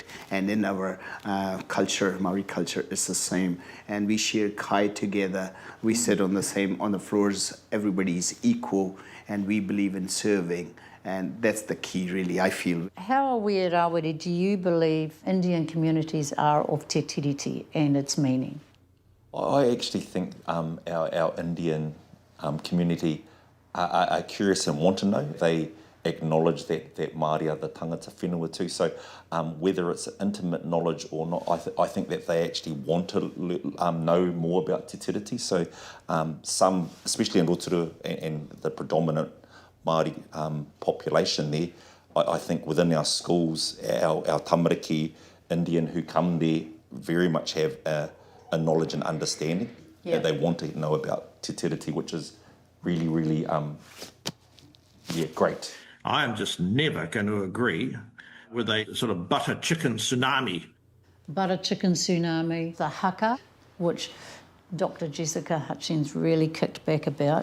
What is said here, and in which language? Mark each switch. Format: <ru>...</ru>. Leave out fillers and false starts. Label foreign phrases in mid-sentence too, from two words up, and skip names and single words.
<en>And in our culture, Māori culture, is the same. And we share kai together. We sit on the floors. Everybody is equal, and we believe in serving. And that's the key, really, I feel. How aware, Rawiri, do you believe Indian communities are of</en> <mi>te tiriti</mi> <en>and its meaning? I actually think our Indian community are curious and want to know. They acknowledge that Māori are the</en> <mi>tangata whenua</mi> <en>too. So whether it's intimate knowledge or not, I think that they actually want to know more about</en> <mi>te tiriti.</mi> <en>So some, especially in Rotorua and the predominant Māori population there, I think within our schools, our tamariki Indian who come there very much have a knowledge and understanding that they want to know about</en> <mi>te tiriti,</mi> <en>which is really, really, great. I am just never going to agree with a sort of butter chicken tsunami. Butter chicken tsunami, the haka, which Dr. Jessica Hutchins really kicked back about.</en>